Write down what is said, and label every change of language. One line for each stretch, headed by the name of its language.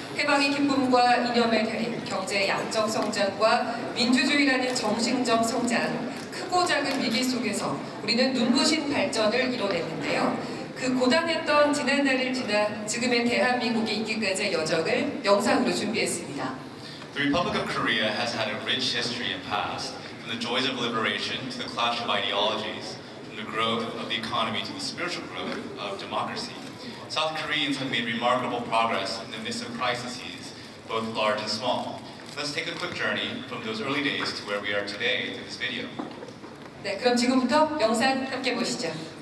Korean: 해방의 기쁨과 이념의 대립, 경제 양적 성장과 민주주의라는 정신적 성장, 크고 작은 위기 속에서 우리는 눈부신 발전을 이뤄냈는데요. 그 고단했던 지난날을 지나 지금의 대한민국이 있기까지의 여정을 영상으로 준비했습니다.
English: The Republic of Korea has had a rich history and past, from the joys of liberation to the clash of ideologies, from the growth of the economy to the spiritual growth of democracy. South Koreans have made remarkable progress in the midst of crises, both large and small. Let's take a quick journey from those early days to where we are today through this video.
Korean: 네, 그럼 지금부터 영상 함께 보시죠.